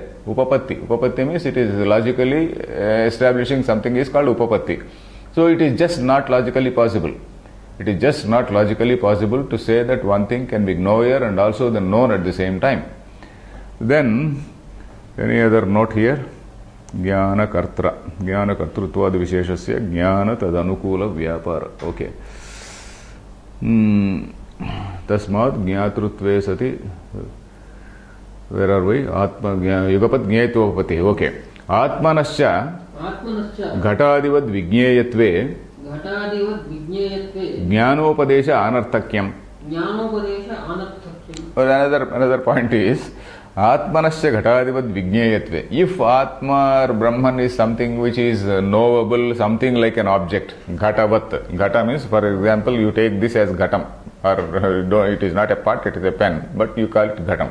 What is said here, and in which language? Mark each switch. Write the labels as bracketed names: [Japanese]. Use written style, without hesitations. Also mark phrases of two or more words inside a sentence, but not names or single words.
[English] Upapatti means it is logically establishing something is called Upapatti. So it is just not logically possible. It is just not logically possible to say that one thing can be knower and also the known at the same time. Then, any other note here? [Sanskrit] Jnana Kartra. Jnana Kartrutvad Visheshasya Jnana Tadanukula Vyapara. Okay. Tasmad Jnatrutve Sati. [English] Where are we? [Sanskrit] Atma Yugapat Jnayatopati. Okay. Atmanascha घटादिवद विज्ञेयत्वे ज्ञानोपदेश अनर्थक्यम. [English] Or another point is [Sanskrit] Atmanasya Ghatadivat Vijnayatve. [English] If Atma or Brahman is something which is knowable, something like an object, Ghatavat. Ghata means, for example, you take this as Ghatam, or it is not a part, it is a pen, but you call it Ghatam.